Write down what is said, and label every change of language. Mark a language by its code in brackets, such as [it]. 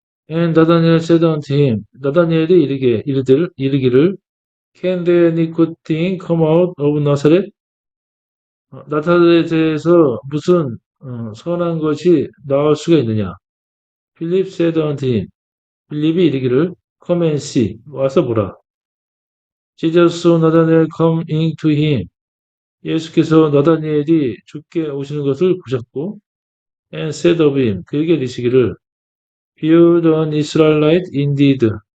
[en] And 나다니엘 said unto him. [ko] 나다니엘이 이르기를 [en] Can there any good thing come out of Nazareth? [ko] 나사렛에서 무슨 선한 것이 나올 수가 있느냐? [en] 필립 said unto him. [ko] 빌립이 이르기를 [en] Come and see. [ko] 와서 보라. [en] Jesus saw Nathanael coming to him. [ko] 예수께서 나다니엘이 주께 오시는 것을 보셨고 [en] and said of him. [ko] 그에게 이르시기를 [en] Behold an Israelite indeed.